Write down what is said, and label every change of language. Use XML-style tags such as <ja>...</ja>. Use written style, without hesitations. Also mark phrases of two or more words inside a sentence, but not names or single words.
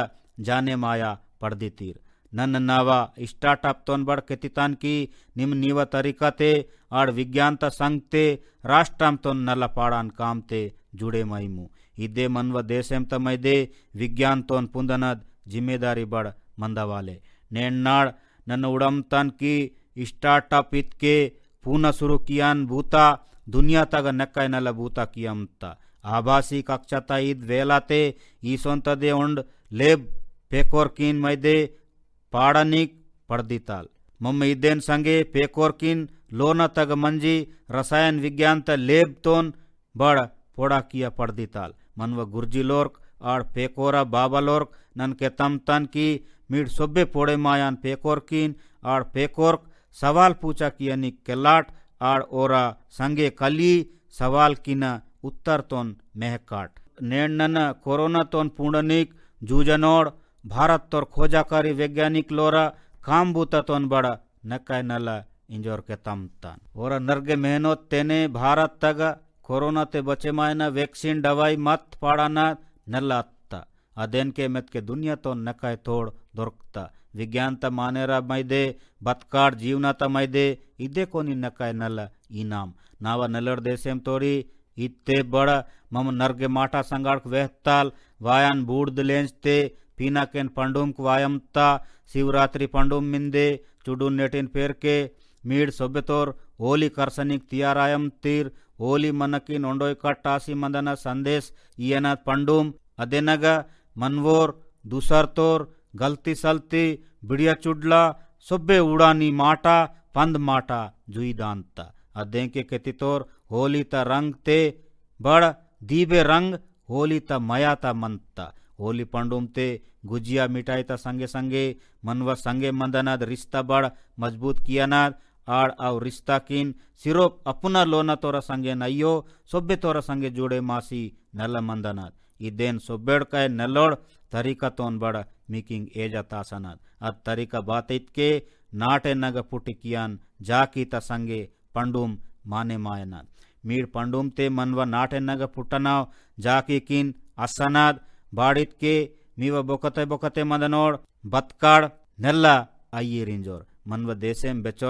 <gon>जाने माया पड़दीतीर नन्न नावा स्टार्टअप तोन बड़ केतितान की निम नीव तरीकाते आड़ विज्ञान संगते राष्ट्रम तोन नल्ला पाड़ान कामते जुड़े मईमु इदे मनव देशेम तमैदे विज्ञान तोन पुंदनद जिम्मेदारी बड़ मंदवाले नेन्नाड़ नन्न उड़मतन की स्टार्टअप इतके पूना शुरू कियान भूता दुनिया तग नक्काय नल भूता कियमता आभासी कक्षता इद वेलाते ईसोंतदे उंड लेब पेकोरकिन मैदे पाड़निक पड़दीताल मम्म इदेन संगे पेकोरकिन लोना तग मंजी रसायन विज्ञान त लेब तोन बड़ पोड़ा किया पड़दीताल मनव गुर्जी लोर्क आड़ पेकोरा बाबा लोर्क नन के तम तन की मीड सोबे पोड़े मायान पेकोरकिन आड़ पेकोर्क सवाल पूछा किया निक केलाट आड़ ओरा संगे कली सवाल किना उत्तर तोन महकाट नेन्नन कोरोना तोन पुंडनिक जूजनोड़ भारत तोर खोजाकारी वैज्ञानिक लोरा काम बूता तोन बड़ा नकाय नला इंजोर के तमतान ओरा नर्गे मेहनत तेने भारत तग कोरोना ते बचे मायना वैक्सीन दवाई मत पाड़ाना नल्ला अत्ता अदेन के मत के दुनिया तो नकाय तोड़ दొరుకుతా विज्ञान त मानेरा मैदे बतकाड़ जीवना त मैदे इदे कोनी नकाय नल इनाम नावा नलड़ देशेम तोड़ी इत्ते बड़ मम नर्गे माटा संगाड़ वेहताल वायान बूढ़ लेंचते पीना केन पंडुम वायमता शिवरात्रि पंडुम मिंदे चुडू नेटिन पेर के मीड सोबेतोर होली करसनिक तियारायम तीर होली मनकिन ओंडोय कट्टासी मंदना संदेश इयना पंडुम अदेनग मनवोर दूसर तोर गलती सलती बिड़िया चुडला सोबे उड़ानी माटा पंद माटा जुई दानता अदे के केतितोर होली त रंग ते बड़ दीबे रंग होली त मया त मंता होली पंडुम ते गुजिया मिठाई त संगे संगे मनवा संगे मंदनाद रिश्ता बड़ मजबूत कियानाद आड़ आव रिश्ता किन सिरोप अपना लोना तोरा संगे नयो सोबे तोरा संगे जुड़े मासी नल मंदनाद इदेन सोबेड़ काय नलोड़ तरीका तोन बड़ मीकिंग एजा तासनाद अद तरीका बात इतके नाटे नग पुटिकियान जाकी त संगे पंडुम माने मायनाद मीड पंडुम ते मनवा नाटे नग पुटनाव जाकी किन असनाद बाड़ित के मीवा बोकते बोकते मदनोड़ बतकाड़ नेल्ला आइये रिंजोर मनव देशेम बेचोर</gon>